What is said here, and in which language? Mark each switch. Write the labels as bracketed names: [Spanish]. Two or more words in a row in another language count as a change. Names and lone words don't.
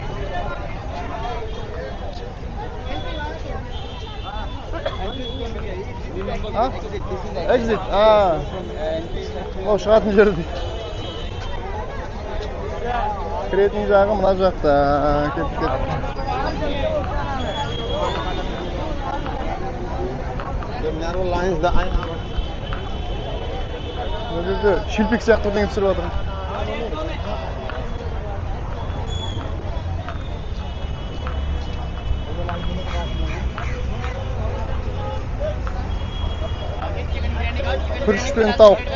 [English] Exit. [Kazakh] О, шығатын жер дейді. Кіретін жағы мына жақта. Кеттік. [English] Narrow lines the eye. [Kazakh] Бұл жерде шелпек сияқты бірдеңе пісіріп жатыр. Күріш пен тауық.